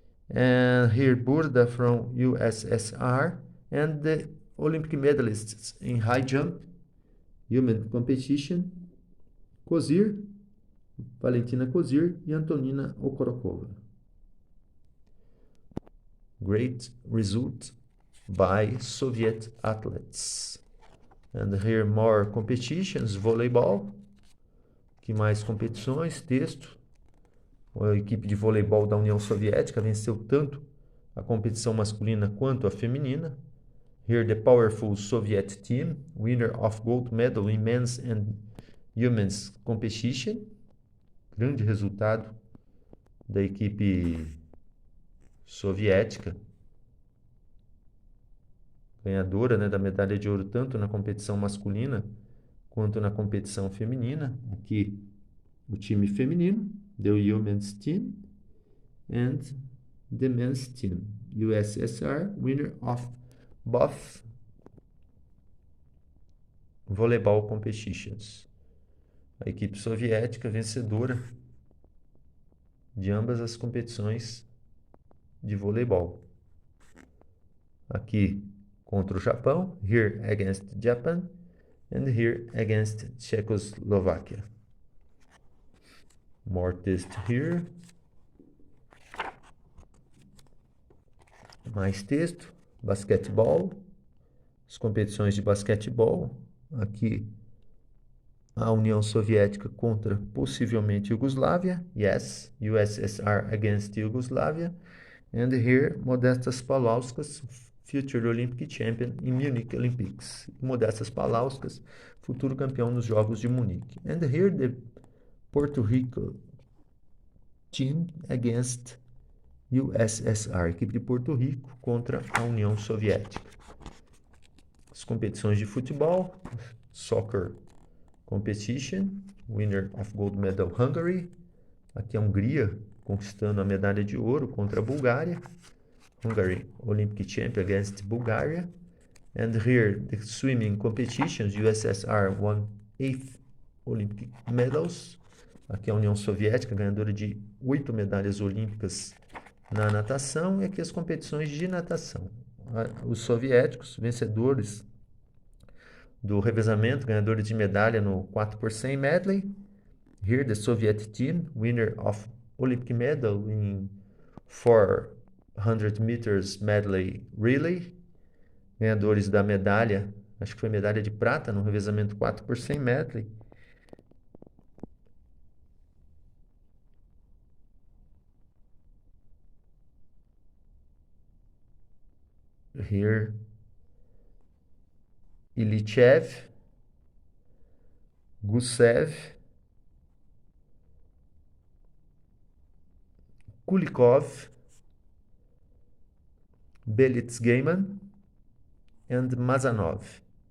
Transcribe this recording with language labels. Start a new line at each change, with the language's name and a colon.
English: And here Burda from USSR, and the Olympic medalists in high jump, human competition, Kozir, Valentina Kozir e Antonina Okorokova. Great result by Soviet athletes. And here more competitions, voleibol.
Portuguese: Que mais competições, texto. A equipe de voleibol da União Soviética venceu tanto a competição masculina quanto a feminina.
English: Here the powerful Soviet team, winner of gold medal in men's and women's competition.
Portuguese: Grande resultado da equipe soviética, ganhadora, né, da medalha de ouro tanto na competição masculina quanto na competição feminina. Aqui o time feminino,
English: the women's team, and the men's team, USSR, winner of both volleyball competitions.
Portuguese: A equipe soviética vencedora de ambas as competições de voleibol. Aqui contra o Japão,
English: here against Japan, and here against Czechoslovakia. More text here.
Portuguese: Mais texto. Basquetebol. As competições de basquetebol. Aqui a União Soviética contra possivelmente Iugoslávia.
English: Yes, USSR against Yugoslavia. And here Modestas Paulauskas, future Olympic champion in Munich Olympics.
Portuguese: Modestas Paulauskas, futuro campeão nos Jogos de Munique.
English: And here the Puerto Rico team against USSR,
Portuguese: equipe de Porto Rico contra a União Soviética. As competições de futebol,
English: soccer competition, winner of gold medal Hungary.
Portuguese: Aqui a Hungria conquistando a medalha de ouro contra a Bulgária.
English: Hungary Olympic champion against Bulgaria. And here the swimming competitions, USSR won 8 Olympic medals.
Portuguese: Aqui a União Soviética, ganhadora de 8 medalhas olímpicas na natação. E aqui as competições de natação. Os soviéticos, vencedores do revezamento, ganhadores de medalha no 4x100 medley.
English: Here the Soviet team, winner of Olympic medal in 400 meters medley relay.
Portuguese: Ganhadores da medalha, acho que foi medalha de prata no revezamento 4x100 medley.
English: Here, Ilitchev, Gusev, Kulikov, Belitsgeiman and Mazanov.